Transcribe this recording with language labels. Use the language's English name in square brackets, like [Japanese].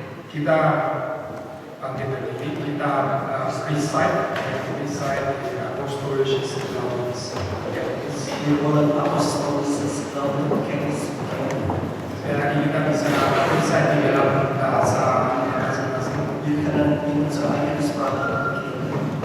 [Indonesian] Kita bangkit berdiri, kita [English] recite the [Indonesian] apostolisches Glaubens. [German] Wir wollen apostolisches Glauben bekenntnis. [Indonesian] Sekali lagi kita bisa recite di dalam bahasa masing-masing. [German] Wir können in unserer eigenen Sprache bekennen.